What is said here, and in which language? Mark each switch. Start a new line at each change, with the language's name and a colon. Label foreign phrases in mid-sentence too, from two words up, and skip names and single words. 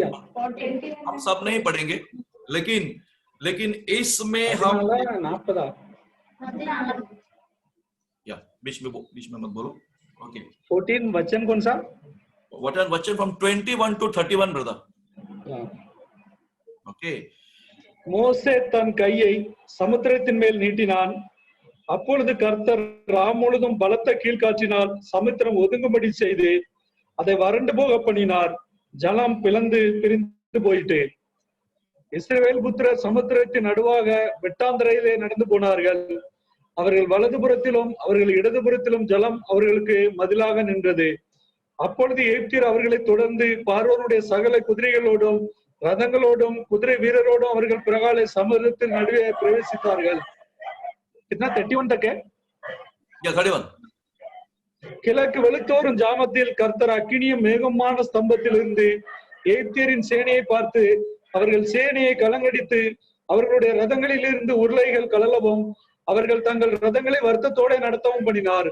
Hindi: हम सब नहीं पढ़ेंगे, लेकिन इसमें हम या बीच में मत बोलो। ओके, 14 वचन कौन सा?
English: वचन from 21 to 31 brother.
Hindi: ओके।
Tamil: மோசே தன் கையை சமுத்திரத்தின் மேல் நீட்டினான். அப்பொழுது கர்த்தர் ராம் முழுதும் பலத்த கீழ்காற்றினால் சமுத்திரம் ஒதுங்கும்படி செய்து அதை வறண்டு போக பண்ணினார். ஜலம் பிளந்து பிரிந்து போயிட்டு இஸ்ரவேல் புத்திரர் சமுத்திரத்தின் நடுவாக வெட்டாந்தரையிலே நடந்து போனார்கள். அவர்கள் வலதுபுறத்திலும் அவர்கள் இடதுபுறத்திலும் ஜலம் அவர்களுக்கு மதிலாக நின்றது. அப்பொழுது எகிப்தியர் அவர்களை தொடர்ந்து பார்வோனுடைய சகல குதிரைகளோடும் ரதங்களோடும் குதிரை வீரரோடும் அவர்கள் பிறகாலே சமுத்திரத்தின் நடுவே பிரவேசித்தார்கள்.
Hindi: कितना 31 तक है? 31।
Tamil: கிழக்கு வெளுத்தோறும் ஜாமத்தில் கர்த்தர் அக்கினியும் மேகமான ஸ்தம்பத்திலிருந்து எகிப்தியரின் சேனையை பார்த்து அவர்கள் சேனையை கலங்கடித்து அவர்களுடைய ரதங்களிலிருந்து உருளைகள் கலலவும் அவர்கள் தங்கள் ரதங்களை வருத்தத்தோட நடத்தவும் பண்ணினார்.